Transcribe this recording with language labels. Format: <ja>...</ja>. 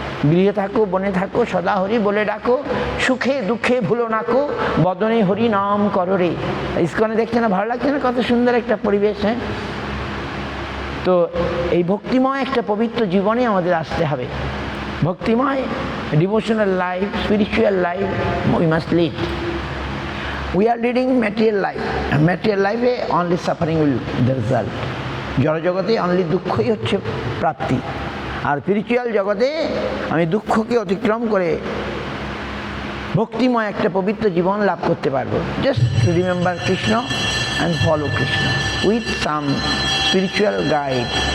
<bn>গৃহে থাকো, বনে থাকো, সদা হরি বলে ডাকো, সুখে দুঃখে ভুলো নাকো, বদনে হরি নাম করো রে। ইস্কনে দেখছে না, ভালো লাগছে না? কত সুন্দর একটা পরিবেশ। হ্যাঁ, তো এই ভক্তিময় একটা পবিত্র জীবনে আমাদের আসতে হবে। ভক্তিময় devotional life, spiritual life</bn> <en>We must lead. We are leading material life, and material life only suffering will the result.</en> <bn>জড়জগতে</bn> <en>only</en> <bn>দুঃখই হচ্ছে প্রাপ্তি, আর স্পিরিচুয়াল জগতে আমি দুঃখকে অতিক্রম করে ভক্তিময় একটা পবিত্র জীবন লাভ করতে পারবো।</bn> <en>Just remember Krishna and follow Krishna with some spiritual guide.</en>